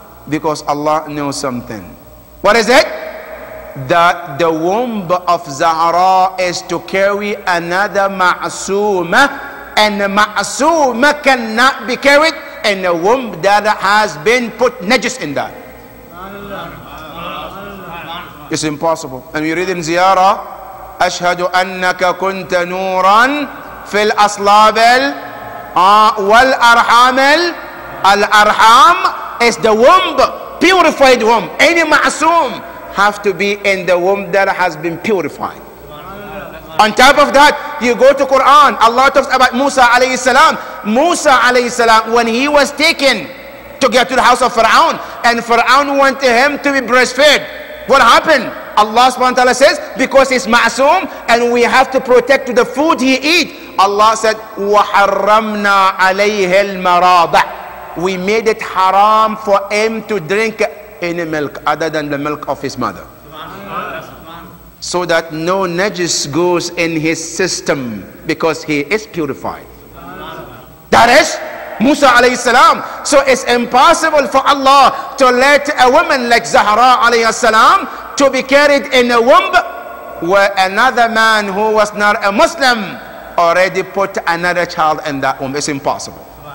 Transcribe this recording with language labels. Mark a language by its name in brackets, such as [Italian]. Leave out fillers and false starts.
[English] Because Allah knows something. What is it? That the womb of Zahra is to carry another ma'asuma, and the ma'asuma cannot be carried in a womb that has been put najis in that. It's impossible. And we read in Ziyarah, [Arabic] أشهد أنك كنت نورا في الأصلاب والأرحام. [English] Al-Arham is the womb, purified womb. Any ma'asum have to be in the womb that has been purified. On top of that, you go to Quran, Allah talks about Musa alayhi salam. Musa alayhi salam, when he was taken to get to the house of Pharaoh, and Pharaoh wanted him to be breastfed, what happened? Allah subhanahu wa ta'ala says, because he's ma'asum and we have to protect the food he eat. Allah said, [Arabic] وَحَرَّمْنَا عَلَيْهِ الْمَرَاضَعِ. [English] We made it haram for him to drink any milk other than the milk of his mother, so that no najis goes in his system, because he is purified. That is Musa alayhi salam. So it's impossible for Allah to let a woman like Zahra alayhi salam to be carried in a womb where another man who was not a Muslim already put another child in that womb. It's impossible.